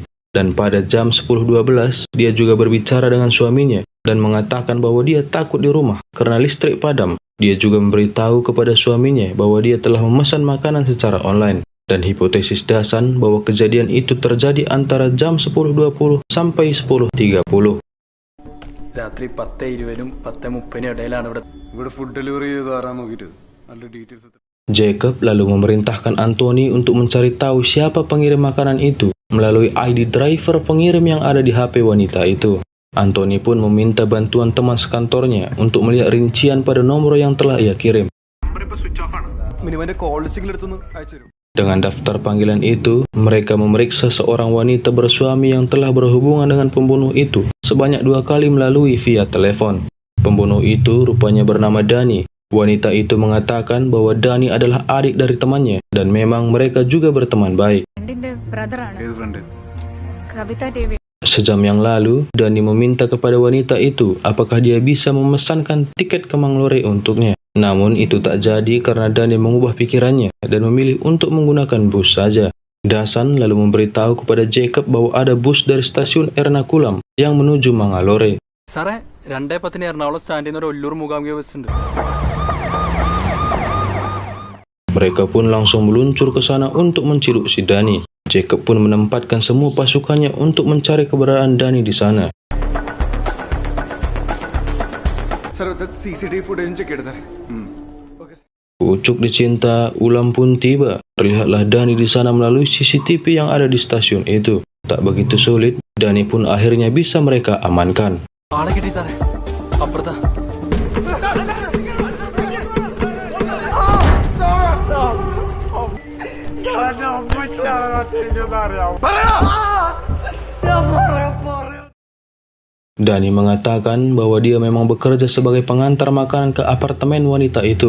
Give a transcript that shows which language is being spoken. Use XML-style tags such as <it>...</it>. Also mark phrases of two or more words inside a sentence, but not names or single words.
<id>Dan pada jam 10.12, dia juga berbicara dengan suaminya dan mengatakan bahwa dia takut di rumah karena listrik padam. Dia juga memberitahu kepada suaminya bahwa dia telah memesan makanan secara online. Dan hipotesis Dasan bahwa kejadian itu terjadi antara jam 10.20 sampai 10.30.</id> <ml>രാത്രി 10:20 10:30 ഇടയിലാണ് ഇവിടെ</ml> <en>food delivery</en> <ml>ചെയ്ത് ആരാ നോക്കിയിട്ട് നല്ല ഡീറ്റെയിൽസ്.</ml> <id>Jacob lalu memerintahkan Anthony untuk mencari tahu siapa pengirim makanan itu melalui ID driver pengirim yang ada di HP wanita itu. Anthony pun meminta bantuan teman sekantornya untuk melihat rincian pada nomor yang telah ia kirim.</id> <ml>മിനിമന്റെ</ml> <en>call listingil</en> <ml>എടുത്തൊന്ന് അയച്ചു തരും.</ml> <id>Dengan daftar panggilan itu, mereka memeriksa seorang wanita bersuami yang telah berhubungan dengan pembunuh itu sebanyak 2 kali melalui via telepon. Pembunuh itu rupanya bernama Dani. Wanita itu mengatakan bahwa Dani adalah adik dari temannya dan memang mereka juga berteman baik.</id> <en>friendinte brotheraanu</en> <ml>ഏത് ഫ്രണ്ട്? കവിത ദേവി.</ml> <id>Sejam yang lalu, Dani meminta kepada wanita itu apakah dia bisa memesankan tiket ke Manglore untuknya. Namun itu tak jadi karena Dani mengubah pikirannya dan memilih untuk menggunakan bus saja. Dasan lalu memberitahu kepada Jacob bahwa ada bus dari stasiun Ernakulam yang menuju Mangalore.</id> <ml>സാറേ 2:10 എറണാകുളം സ്റ്റാൻഡിൽ നിന്ന് ഒരു ഒല്ലൂർ മൂകാംബിക ബസ് ഉണ്ട്.</ml> <id>Mereka pun langsung meluncur ke sana untuk menciduk si Dani. Jacob pun menempatkan semua pasukannya untuk mencari keberadaan Dani di sana.</id> <ml>സാർ</ml> <en>CCTV footage check</en> <ml>ചെയ്യട്ടെ സാറേ. ഓക്കെ.</ml> <id>Ucuk dicinta, ulam pun tiba. Terlihatlah Dani di sana melalui CCTV yang ada di stasiun itu. Tak begitu sulit, Dani pun akhirnya bisa mereka amankan.</id> <ml>ആളെ കിട്ടി സാറേ, അപ്പുറത്താ.</ml> <id>Dani mengatakan bahwa dia memang bekerja sebagai pengantar makanan ke apartemen wanita itu.</id>